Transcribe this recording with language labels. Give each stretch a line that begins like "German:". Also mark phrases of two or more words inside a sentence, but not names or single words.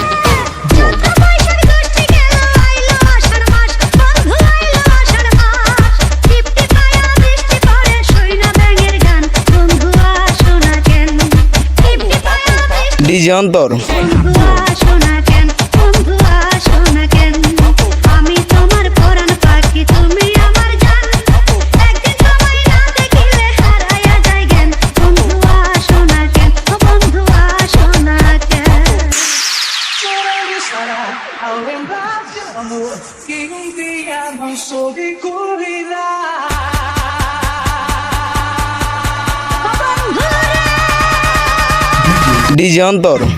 Bangla: ডিজে অন্তর। আমি তোমার পরাণ পাখি তুমি আমার জান, একদিন তোমায় না দেখিলে হারাইয়া যায় জ্ঞান। বন্ধু আসো না কেন, বন্ধু আসো না কেন।
Portuguese: Ao lembrar de amor que dia não soube cuidar.
Bangla: ডিজে অন্তর।